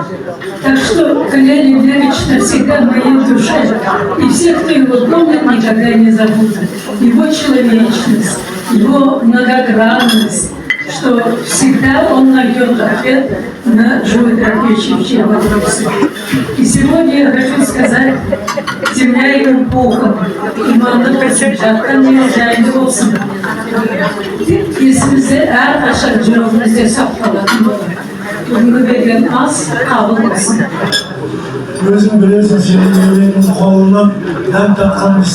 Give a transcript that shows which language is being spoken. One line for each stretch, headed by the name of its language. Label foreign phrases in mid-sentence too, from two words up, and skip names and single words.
Russian: Так что Калерий Левич навсегда в моей душе, и все, кто его помнит, никогда не забудут. Его человечность, его многогранность, что всегда он найдет ответ на животрепещущие вопросы. И сегодня я хочу сказать, земля ему Богом,
Kazakh: иманды жатқан жайлы болсын. Есімізде әрқашан жүрегімізде сақталатын болады. Бүгінгі берген ас қабыл болсын. Өзің білесің, сенің өлеңнің қолынан дәм татқанбыз.